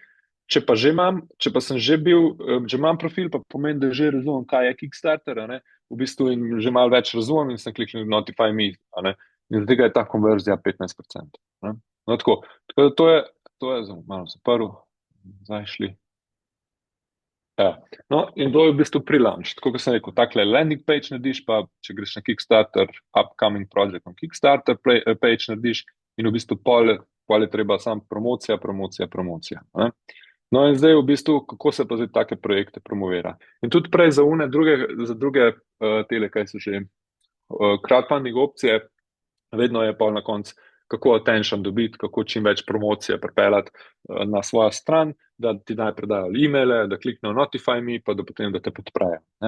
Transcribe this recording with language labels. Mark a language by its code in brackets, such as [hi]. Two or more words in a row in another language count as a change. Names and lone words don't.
[sl] Če pa sem že bil, že imam profil, pa pomeni, da že razumem, kaj je Kickstarter, a ne, v bistvu in že malo več razumem in sem kliknil [en] notify me, [sl] a ne, in zato je ta konverzija 15%. Ne? No, tako da to je malo zaprl, zdaj šli. Ja. No, in to je v bistvu pre-launch, tako kot sem rekel, takle [en] landing page [sl] narediš, pa če greš na Kickstarter, [en] upcoming project on Kickstarter page [sl] narediš in v bistvu pol je treba samo promocija, ne? No, in zdaj v bistvu, kako se pa zdaj take projekte promovira. In tudi prej za druge tele, kaj so že crowdfunding opcije, vedno je pa na koncu, kako attention dobiti, kako čim več promocije pripeljati na svojo stran, da ti najprej dajo e-maile, da kliknejo [en] notify me, [sl] pa da potem da te podprejo, ne.